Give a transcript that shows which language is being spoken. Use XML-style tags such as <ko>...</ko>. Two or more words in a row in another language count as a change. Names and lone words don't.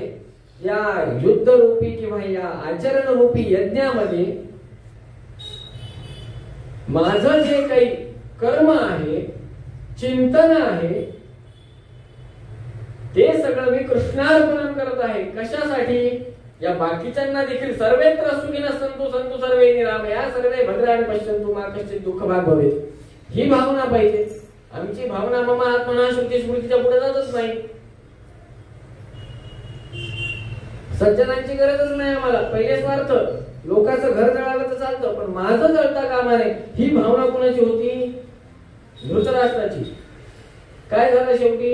<mr>या युद्धरूपी किंवा या आचरणरूपी यज्ञामध्ये माझं जे काही कर्म आहे, चिंतन आहे, ते सगळं मी कृष्णार्पण करत आहे. कशासाठी? या बाकीच्यांना देखील</mr> <sa>सर्वेत्र सुखिनः सन्तु सन्तु सर्वे निरामया सर्वे भद्राणि पश्यन्तु मा कश्चित् दुःखभाग् भवेत्.</sa> <mr>ही भावना पाहिजे. आमची भावना</mr> <sa>मम आत्मना</sa> <mr>श्रुती स्मृतीच्या पुढे जातच नाही. सज्जनांची गरजच नाही आम्हाला. पहिले स्वार्थ, लोकांचं घर जळालं तर चालतं, पण माझं जळता कामा नये, ही भावना कोणाची होती? धृतराष्ट्राची. काय झालं शेवटी?</mr>